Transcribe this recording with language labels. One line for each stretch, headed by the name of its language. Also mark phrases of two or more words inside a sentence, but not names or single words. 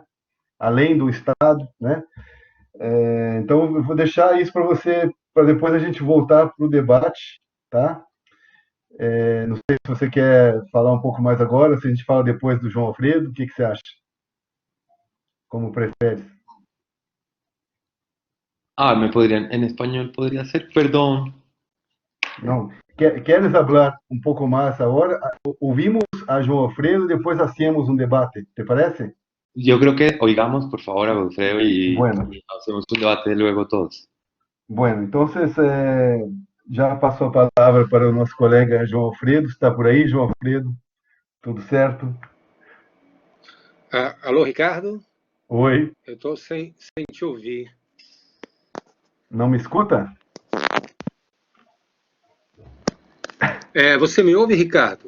Portuguese: Além do Estado, né? Então, eu vou deixar isso para você, para depois a gente voltar para o debate, tá? Não sei se você quer falar um pouco mais agora, se a gente fala depois do João Alfredo, o que você acha? Como prefere?
Spanish: En español podría ser, perdón.
Portuguese: Não. Queres falar um pouco mais agora? Ouvimos a João Alfredo, depois hacemos um debate, te parece?
Spanish: Yo creo que oigamos por favor a Godofredo Bueno, y hacemos un debate luego todos.
Portuguese: bueno, entonces já passou a palavra para o nosso colega João Alfredo. Está por aí, João Alfredo? Tudo certo? Alô, Ricardo? Oi, Eu estou sem te ouvir. não me escuta? Você me ouve, Ricardo?